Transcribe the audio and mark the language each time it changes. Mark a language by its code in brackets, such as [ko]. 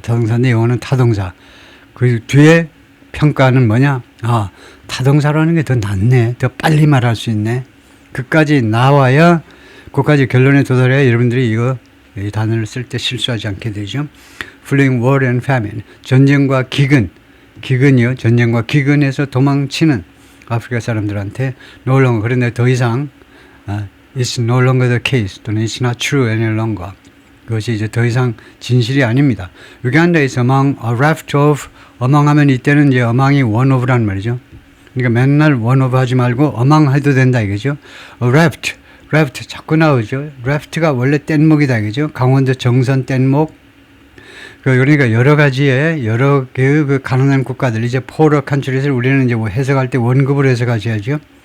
[ko] 자동사인데 영어는 타동사. 그 뒤에 평가는 뭐냐? 타동사로 하는 게 더 낫네. 더 빨리 말할 수 있네. 그까지 나와야 그까지 결론에 도달해야 여러분들이 이 단어를 쓸 때 실수하지 않게 되죠. [en] Fleeing war and famine. [ko] 전쟁과 기근이요. 전쟁과 기근에서 도망치는 아프리카 사람들한테 [en] no longer, [ko] 그런데 더 이상 [en] It's no longer the case [ko] 또는 [en] It's not true any longer. [ko] 그것이 이제 더 이상 진실이 아닙니다. [en] Uganda is among a raft of. [ko] among 하면 이때는 이제 among이 [en] one of [ko] 라는 말이죠. 그러니까 맨날 one of 하지 말고 among 해도 된다 이거죠. A raft 자꾸 나오죠. raft가 원래 뗏목이다 이거죠. 강원도 정선 뗏목. 그러니까 여러 개의 그 가난한 국가들, 이제 포or countries를 우리는 이제 해석할 때 원급으로 해석하셔야죠.